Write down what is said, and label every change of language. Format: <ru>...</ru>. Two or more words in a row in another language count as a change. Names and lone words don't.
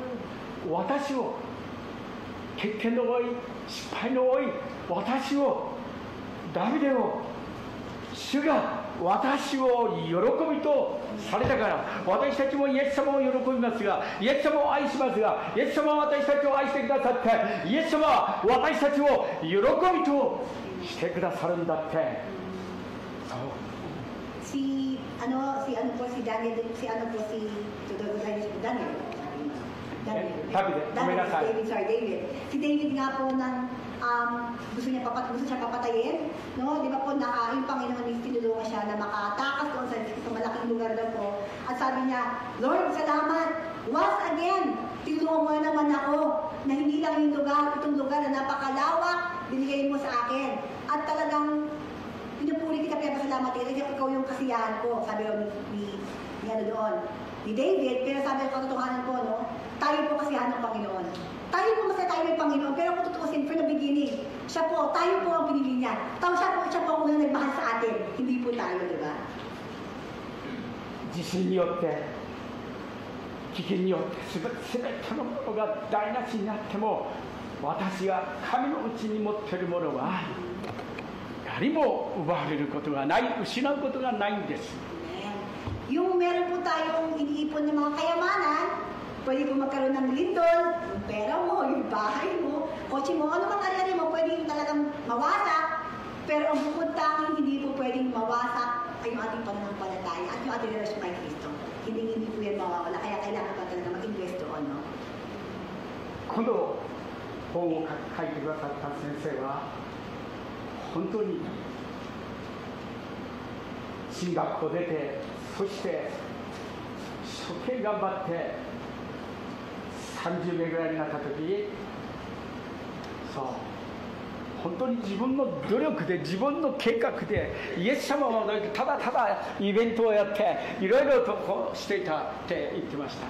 <ja>私を欠見の多い失敗の多い私を、ダビデを、主が私を喜びとされたから、私たちもイエス様を喜びますが、イエス様を愛しますが、イエス様は私たちを愛してくださって、イエス様は私たちを喜びとしてくださるんだって。そう。</ja> <tl>Si Daniel, David. Si David nga po gusto siya papatayin, no? Di ba po yung Panginoon is tinulungan siya na makatakas doon sa malaking lugar daw po. At sabi niya, Lord, salamat.</tl> <en>Once again,</en> <tl>tinulungan mo na naman ako na hindi lang itong lugar na napakalawak, binigay mo sa akin. At talagang pinupuri kita, pinapasalamat kita, ikaw yung kasiyahan ko, sabi ni David. Pero sabi ng katotohanan po, no, tayo po kasiyahan ng Panginoon. Tayo po masaya tayo may Panginoon, pero kung tutuusin</tl> <en>from the beginning,</en> <tl>tayo po ang pinili niya. Siya po ang unang nagmahal sa atin, hindi po tayo, di ba?</tl> <ja>地震によって飢饉によって全てのものが台無しになっても、私が神のうちに持っているものは誰も奪われることがない、失うことがないんです。</ja> <tl>Yung meron po tayong iniipon ng mga kayamanan, pwede po magkaroon ng lindol, yung pera mo, yung bahay mo, kotse mo, ano mang ari-ari mo, pwede talagang mawasak. Pero ang bukod tanging hindi po pwedeng mawasak ay yung ating pananampalataya at yung ating relasyon kay Kristo. Hindi po yan mawawala, kaya kailangan pa talaga mag-invest doon, no?</tl> <ja>今度本を書いてくださった先生は本当に進学校出て、そして一生懸命頑張って30名ぐらいになった時、そう本当に自分の努力で自分の計画でイエス様をただただイベントをやっていろいろとこうしていたって言ってました。</ja>